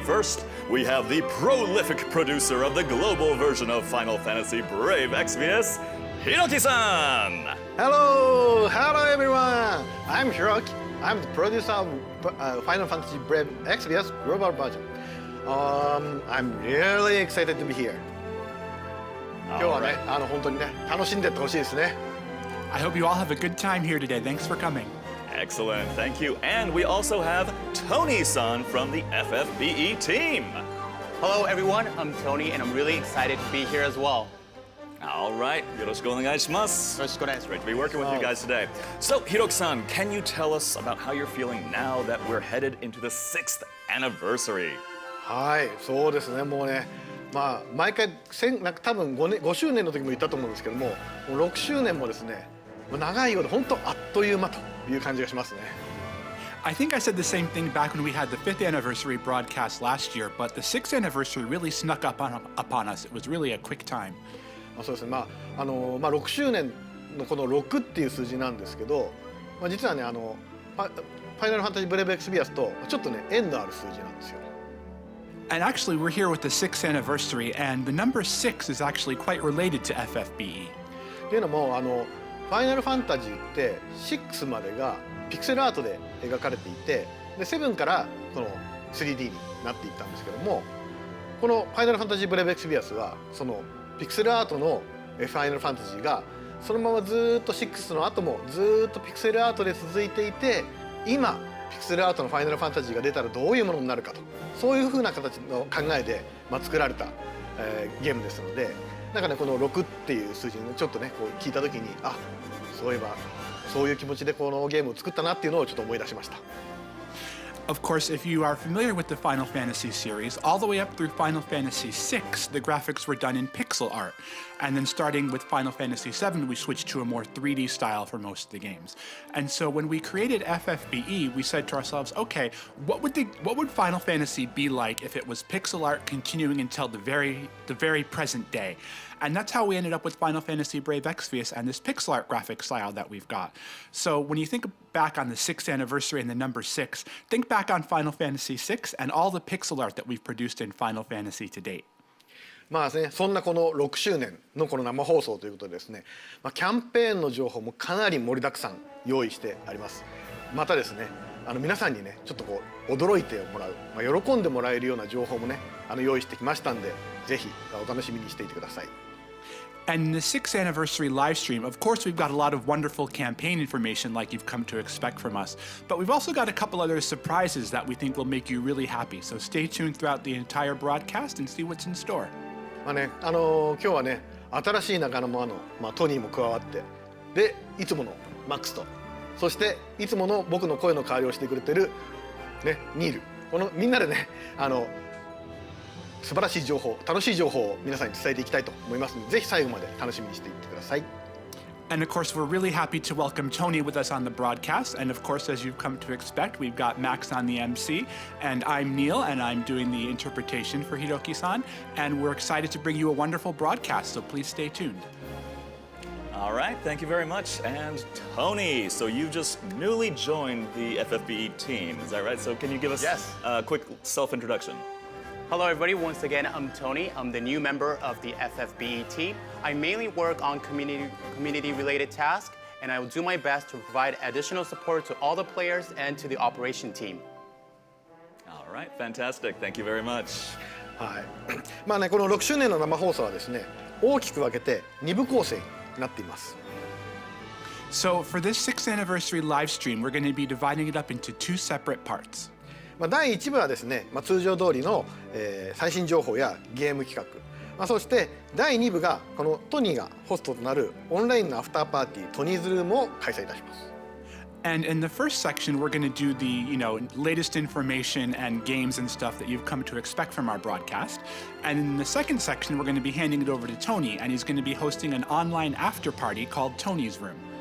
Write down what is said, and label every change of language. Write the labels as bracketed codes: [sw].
[en] First, we have the prolific producer of the global version of Final Fantasy Brave Exvius, Hiroki-San! Hello everyone! I'm Hiroki. I'm the producer of Final Fantasy Brave Exvius Global Version. I'm really excited to be here. [ja] 今日はね、本当にね、楽しんでってほしいですね。 [en] I hope you all have a good time here today. Thanks for coming. Excellent, thank you. And we also have Tony-san from the FFBE team. Hello everyone, I'm Tony and I'm really excited to be here as well. All right, [ja] yoroshiku onegaishimasu. [en] It's great to be working with you guys today. So, Hiroki-san, can you tell us about how you're feeling now that we're headed into the 6th anniversary? [ja] はい、そうですね。もうね、まあ毎回なんか多分5周年の時も言ったと思うんですけども、もう6周年もですね、長いようで本当あっという間という感じがしますね。 [en] I think I said the same thing back when we had the 5th anniversary broadcast last year, but the 6th anniversary really snuck up upon us. It was really a quick time. [ja] そうですね。 6周年のこの6っていう数字なんですけど、実はねファイナルファンタジーブレイブエクスビアスとちょっとね縁のある数字なんですよ。 [en] And actually, we're here with the 6th anniversary, and the number 6 is actually quite related to FFBE. [ja] っていうのもファイナルファンタジーって6までがピクセルアートで描かれていて、で7からこの 3D になっていったんですけども、このファイナルファンタジーブレイブエクスビアスはそのピクセルアートのファイナルファンタジーがそのままずっと6の後もずっとピクセルアートで続いていて、今ピクセルアートのファイナルファンタジーが出たらどういうものになるかと、そういうふうな形の考えで、作られた、ゲームですので、なんかねこの6っていう数字にちょっとねこう聞いた時に、あ、そういえばそういう気持ちでこのゲームを作ったなっていうのをちょっと思い出しました。 [en] Of course, if you are familiar with the Final Fantasy series, all the way up through Final Fantasy VI, the graphics were done in pixel art. And then starting with Final Fantasy VII, we switched to a more 3D style for most of the games. And so when we created FFBE, we said to ourselves, okay, what would Final Fantasy be like if it was pixel art continuing until the very present day? And that's how we ended up with Final Fantasy Brave Exvius and this pixel art graphic style that we've got. So when you think back on the 6th anniversary and the number 6, think back on Final Fantasy VI and all the pixel art that we've produced in Final Fantasy to date. [ja] そんなこの6周年のこの生放送ということでですね、キャンペーンの情報もかなり盛りだくさん用意してあります。またですね、皆さんにねちょっとこう驚いてもらう、喜んでもらえるような情報もね用意してきましたんで、ぜひお楽しみにしていてください。 [en] And in the 6th anniversary live stream, of course, we've got a lot of wonderful campaign information like you've come to expect from us, but we've also got a couple other surprises that we think will make you really happy. So stay tuned throughout the entire broadcast and see what's in store. [ja] 今日はね新しい仲間の、トニーも加わって、でいつものマックスと、そしていつもの僕の声の代わりをしてくれてるねニール、このみんなでね素晴らしい情報、楽しい情報を皆さんに伝えていきたいと思いますので、ぜひ最後まで楽しみにしていってください。 [en] And of course, we're really happy to welcome Tony with us on the broadcast. And of course, as you've come to expect, we've got Max on the MC, and I'm Neil, and I'm doing the interpretation for Hiroki-san. And we're excited to bring you a wonderful broadcast, so please stay tuned. All right, thank you very much. And Tony, so you just newly joined the FFBE team, is that right? So can you give us a quick self-introduction? Hello everybody, once again I'm Tony. I'm the new member of the FFBE team. I mainly work on community related tasks, and I will do my best to provide additional support to all the players and to the operation team. All right, fantastic. Thank you very much. [ja] はい。この6周年の生放送はですね、大きく分けて2部構成になっています。 [en] So for this 6th anniversary live stream, we're going to be dividing it up into 2 separate parts. [ja] 第1部はですね、通常通りの、最新情報やゲーム企画、そして第2部がこのトニーがホストとなるオンラインのアフターパーティートニーズルームを開催いたします。 [en] And in the first section, we're going to do the, latest information and games and stuff that you've come to expect from our broadcast. And in the second section, we're going to be handing it over to Tony, and he's going to be hosting an online after party called Tony's Room.